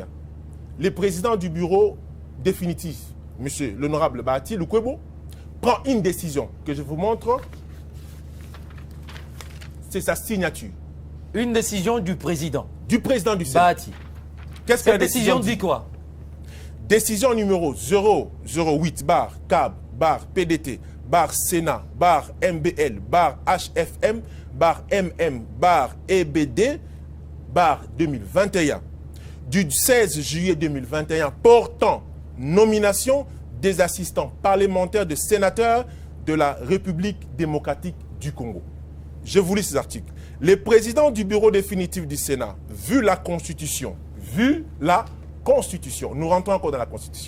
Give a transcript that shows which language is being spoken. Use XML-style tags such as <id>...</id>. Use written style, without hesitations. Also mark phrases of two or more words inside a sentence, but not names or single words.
<fr>Le président du bureau définitif, monsieur l'honorable Bahati Lukwebo, prend une décision que je vous montre. C'est sa signature. Une décision du président. Du président du Sénat. Bahati. Qu'est-ce que la Cette décision dit quoi? Décision numéro 008 bar CAB bar PDT bar Sénat bar MBL bar HFM bar MM bar EBD bar 2021 du 16 juillet 2021 portant nomination des assistants parlementaires de sénateurs de la République démocratique du Congo. Je vous lis ces articles. Le président du bureau définitif du Sénat, vu la Constitution, nous rentrons encore dans la Constitution.</fr>